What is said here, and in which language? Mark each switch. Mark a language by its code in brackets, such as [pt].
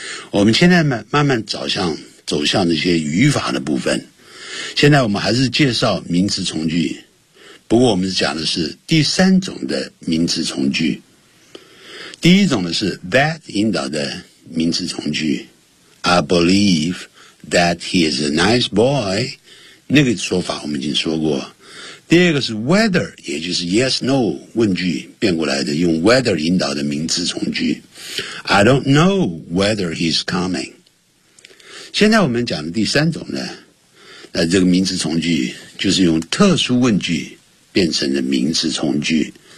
[zh] 我们现在慢慢走向那些语法的部分。现在我们还是介绍名词从句。不过我们讲的是第三种的名词从句。第一种的是 that 引导的名词从句。 [en] I believe that he is a nice boy. [zh] 那个说法我们已经说过。第二个是 whether, 也就是 yes, no, 问句变过来的用 whether 引导的名词从句。 [en] I don't know whether he's coming. [zh] 现在我们讲的第三种呢，那这个名词从句就是用特殊问句变成了名词从句。